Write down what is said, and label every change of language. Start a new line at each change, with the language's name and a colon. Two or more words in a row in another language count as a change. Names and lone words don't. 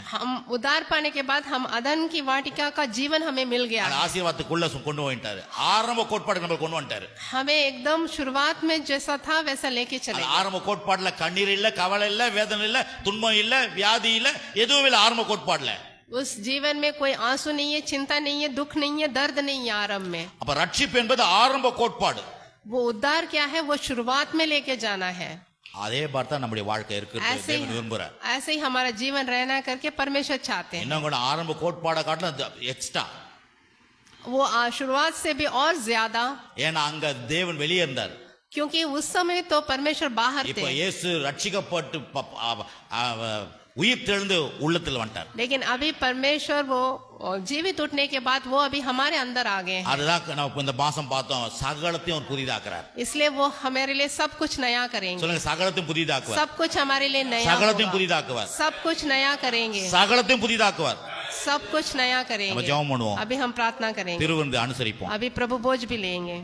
Hindi: हम उद्धार पाने के बाद हम अदन की वाटिका का जीवन हमें मिल गया।
Tamil: அந்த ஆசீர்வாதத்துக்குள்ள கொண்டு போயிட்டாரு ஆரம்ப கோட்பாடு நம்ம கொண்டு வந்துட்டாரு
Hindi: हमें एकदम शुरुआत में जैसा था वैसा लेके चले।
Tamil: ஆரம்ப கோட்பாடுல கண்ணீர் இல்ல கவலை இல்ல வேதனை இல்ல துன்பம் இல்ல வியாதி இல்ல எதுவும் இல்ல ஆரம்ப கோட்பாடுல
Hindi: उस जीवन में कोई आंसू नहीं है, चिंता नहीं है, दुख नहीं है, दर्द नहीं है आरंभ में।
Tamil: அப்ப ரட்சிப்பு என்பது ஆரம்ப கோட்பாடு
Hindi: वो उद्धार क्या है? वो शुरुआत में लेके जाना है।
Tamil: அதே பார்த்தா நம்முடைய வாழ்க்கை இருக்கு தேவன் விரும்புறார்
Hindi: ऐसे ही हमारा जीवन रहना करके परमेश्वर चाहते हैं।
Tamil: இன்னும் கூட ஆரம்ப கோட்பாடை காட்டிலும் எக்ஸ்ட்ரா
Hindi: वो शुरुआत से भी और ज्यादा,
Tamil: ஏன்னா அங்க தேவன் வெளியே இருந்தார்
Hindi: क्योंकि उस समय तो परमेश्वर बाहर
Tamil: இப்ப
Hindi: थे।
Tamil: இயேசு ரட்சிக்கப்பட்டு உயிர் தெழுந்து உள்ளத்தில் வந்துட்டார்
Hindi: लेकिन अभी परमेश्वर वो जीवित उठने के बाद वो अभी हमारे अंदर आ गए हैं।
Tamil: அதுதான் நம்ம இந்த மாசம் பார்த்தோம் சகலத்தையும் அவர் புதிதாக்குறார்
Hindi: इसलिए वो हमारे लिए सब कुछ नया करेंगे।
Tamil: சொல்லுங்க சகலத்தையும் புதிதாக்குவார்
Hindi: सब कुछ हमारे लिए नया
Tamil: சகலத்தையும்
Hindi: होगा।
Tamil: புதிதாக்குவார்
Hindi: सब कुछ नया करेंगे।
Tamil: சகலத்தையும் புதிதாக்குவார்
Hindi: सब कुछ नया
Tamil: நம்ம
Hindi: करेंगे।
Tamil: ஜெபம் பண்ணுவோம்
Hindi: अभी हम प्रार्थना करेंगे।
Tamil: திருவிருந்து அனுசரிப்போம்
Hindi: अभी प्रभु बोझ भी लेंगे।